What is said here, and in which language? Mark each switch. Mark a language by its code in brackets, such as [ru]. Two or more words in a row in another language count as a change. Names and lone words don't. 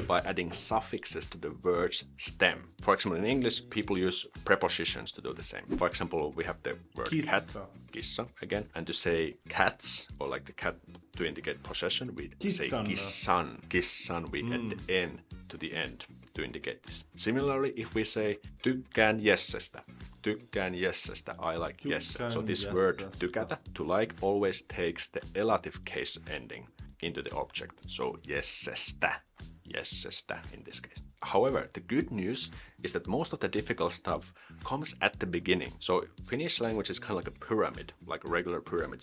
[en] By adding suffixes to the word's stem. For example, in English, people use prepositions to do the same. For example, we have the word cat, kissa, again. And to say cats, or like the cat to indicate possession, we say kissan. Kissan, we add the n to the end to indicate this. Similarly, if we say [fi] tykkään jessestä, tykkään jessestä, [en] I like jesse. So this word tykätä, to like, always takes the elative case ending into the object. So jessestä in this case. However, the good news is that most of the difficult stuff comes at the beginning. So Finnish language is kind of like a pyramid, like a regular pyramid.